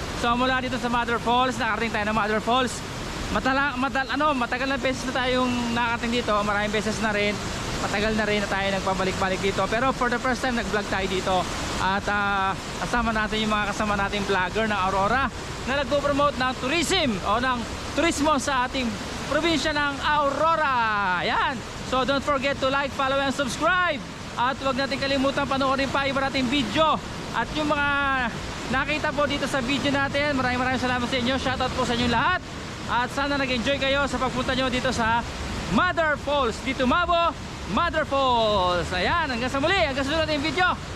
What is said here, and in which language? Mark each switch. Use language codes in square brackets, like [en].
[tl] So mula dito sa Mother Falls, nakarating tayo ng Mother Falls. Matagal na beses na tayong nakarating dito, maraming beses na rin. Matagal na rin na tayo nagpabalik-balik dito. Pero [en] for the first time [tl] nag-vlog tayo dito. At kasama natin yung mga kasama nating vlogger ng Aurora na nagpo-promote ng tourism o ng turismo sa ating probinsya ng Aurora. Ayan. [en] So don't forget to like, follow and subscribe. [tl] At huwag natin kalimutan panoorin pa iba nating video. At yung mga nakita po dito sa video natin, maraming salamat sa inyo. Shoutout po sa inyo lahat. At sana nag-enjoy kayo sa pagpunta nyo dito sa Mother Falls. Dito Mabo, Mother Falls. Ayan, hanggang sa muli, hanggang sa susunod nating video.